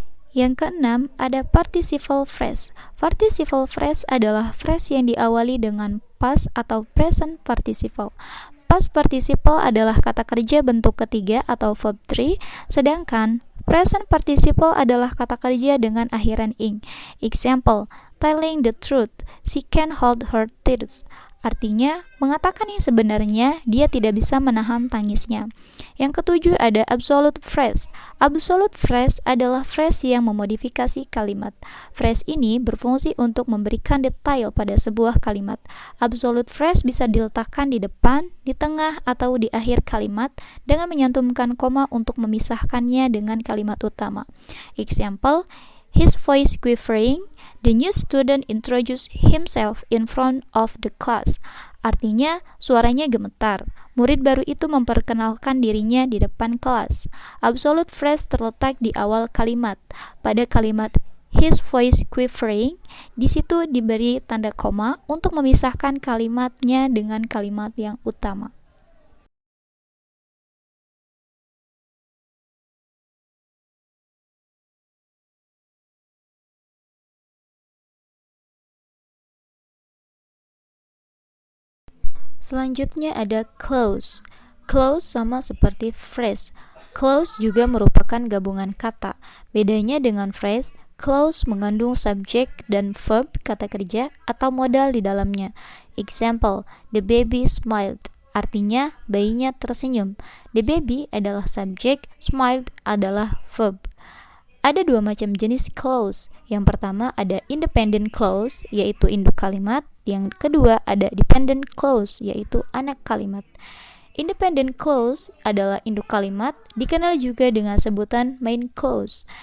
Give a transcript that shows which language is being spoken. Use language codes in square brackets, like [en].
[id] Yang keenam, ada participle phrase. Participle phrase adalah phrase yang diawali dengan past atau present participle. Past participle adalah kata kerja bentuk ketiga atau verb 3, sedangkan present participle adalah kata kerja dengan akhiran ing. [en] Example, telling the truth, she can hold her tears. [id] Artinya, mengatakan yang sebenarnya, dia tidak bisa menahan tangisnya. Yang ketujuh ada absolute phrase. Absolute phrase adalah phrase yang memodifikasi kalimat. Phrase ini berfungsi untuk memberikan detail pada sebuah kalimat. Absolute phrase bisa diletakkan di depan, di tengah, atau di akhir kalimat dengan menyantumkan koma untuk memisahkannya dengan kalimat utama. [en] Example, his voice quivering, the new student introduced himself in front of the class. [id] Artinya, suaranya gemetar. Murid baru itu memperkenalkan dirinya di depan kelas. Absolute phrase terletak di awal kalimat. Pada kalimat [en] his voice quivering, [id] di situ diberi tanda koma untuk memisahkan kalimatnya dengan kalimat yang utama. Selanjutnya ada clause. Clause sama seperti phrase. Clause juga merupakan gabungan kata. Bedanya dengan phrase, clause mengandung subjek dan verb kata kerja atau modal di dalamnya. [en] Example, the baby smiled. [id] Artinya, bayinya tersenyum. The baby adalah subjek, smiled adalah verb. Ada dua macam jenis clause. Yang pertama ada independent clause, yaitu induk kalimat. Yang kedua ada dependent clause, yaitu anak kalimat. Independent clause adalah induk kalimat, dikenal juga dengan sebutan main clause.